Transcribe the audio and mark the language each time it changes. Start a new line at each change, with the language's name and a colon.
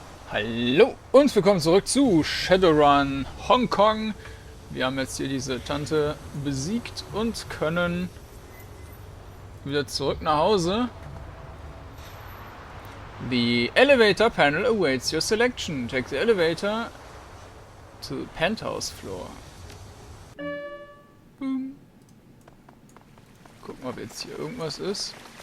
German: Hallo und willkommen zurück zu Shadowrun Hongkong. Wir haben jetzt hier diese Tante besiegt und können wieder zurück nach Hause.
English: The elevator panel awaits your selection. Take the elevator to the penthouse floor. Boom.
German: Gucken, ob jetzt hier irgendwas ist.